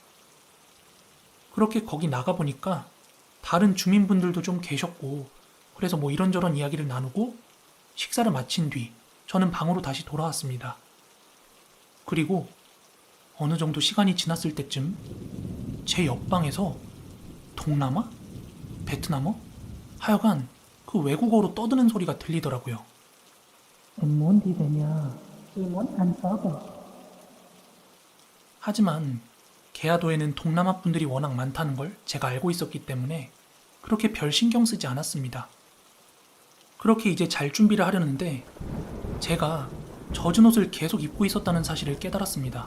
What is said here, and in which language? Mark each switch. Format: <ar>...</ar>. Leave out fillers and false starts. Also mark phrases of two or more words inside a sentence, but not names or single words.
<ko>그렇게 거기 나가보니까 다른 주민분들도 좀 계셨고 그래서 뭐 이런저런 이야기를 나누고 식사를 마친 뒤 저는 방으로 다시 돌아왔습니다. 그리고 어느 정도 시간이 지났을 때쯤 제 옆방에서 동남아? 베트남어? 하여간 그 외국어로 떠드는 소리가 들리더라고요.</ko> <vi>Em muốn đi về nhà, tôi muốn ăn phở bò.</vi> <ko>하지만 게하도에는 동남아 분들이 워낙 많다는 걸 제가 알고 있었기 때문에 그렇게 별 신경 쓰지 않았습니다. 그렇게 이제 잘 준비를 하려는데 제가 젖은 옷을 계속 입고 있었다는 사실을 깨달았습니다.</ko>